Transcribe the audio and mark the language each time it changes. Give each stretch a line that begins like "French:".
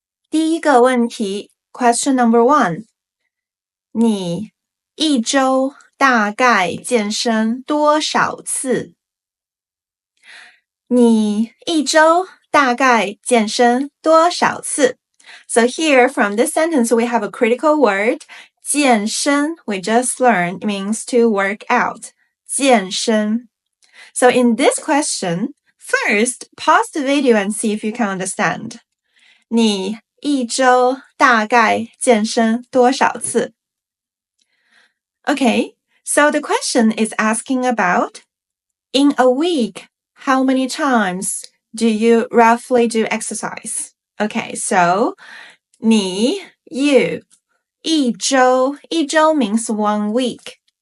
Chinese: 第一个问题
English: question number 1.
Chinese: 你一周大概健身多少次？你一周大概健身多少次？
English: So here from this sentence we have a critical word. 健身 we just learned means to work out.
Chinese: 健身.
English: So in this question, first pause the video and see if you can understand.
Chinese: 你一周大概健身多少次？
English: Okay, so the question is asking about in a week, how many times do you roughly do exercise? Okay, so 你 you 一周 means 1 week.